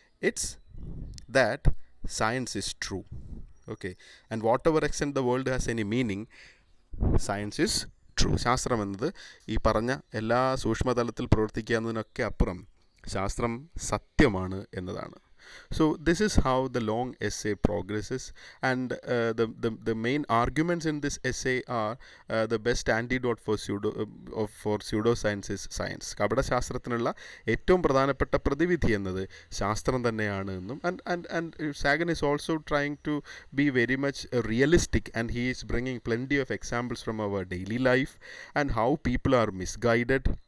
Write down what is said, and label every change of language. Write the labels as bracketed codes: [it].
[en] It's that science is true. Okay, and whatever extent the world has any meaning, science is true. [ml] ശാസ്ത്രം എന്നത് ഈ പറഞ്ഞ എല്ലാ സൂക്ഷ്മതലത്തിൽ പ്രവർത്തിക്കുക എന്നതിനൊക്കെ അപ്പുറം ശാസ്ത്രം സത്യമാണ് എന്നതാണ്. [en] So this is how the long essay progresses, and the main arguments in this essay are the best antidote for pseudoscience is science. [ml] കപടശാസ്ത്രത്തിനുള്ള ഏറ്റവും പ്രധാനപ്പെട്ട പ്രതിവിധി എന്നത് ശാസ്ത്രം തന്നെയാണ് എന്നും, [en] and Sagan is also trying to be very much realistic, and he is bringing plenty of examples from our daily life and how people are misguided